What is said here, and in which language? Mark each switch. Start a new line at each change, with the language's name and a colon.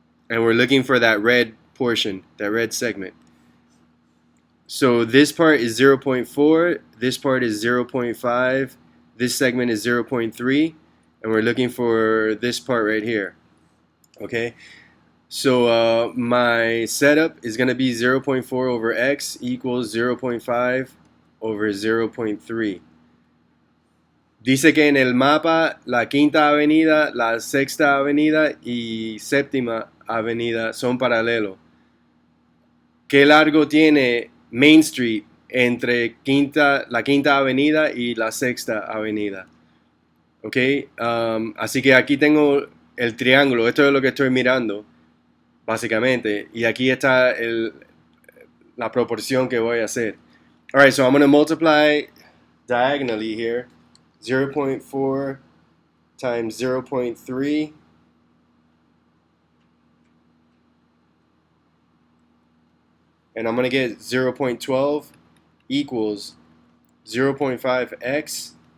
English: And we're looking for that red portion, that red segment. So this part is 0.4, this part is 0.5, this segment is 0.3, and we're looking for this part right here. Okay? So my setup is going to be 0.4 over x equals 0.5 over 0.3.
Spanish: Dice que en el mapa la Quinta Avenida, la Sexta Avenida y Séptima Avenida son paralelos. ¿Qué largo tiene Main Street entre la Quinta Avenida y la Sexta Avenida? Ok, así que aquí tengo el triángulo, esto es lo que estoy mirando, básicamente, y aquí está la proporción que voy a hacer.
English: Alright, so I'm going to multiply diagonally here, 0.4 times 0.3, and I'm going to get 0.12 equals 0.5x.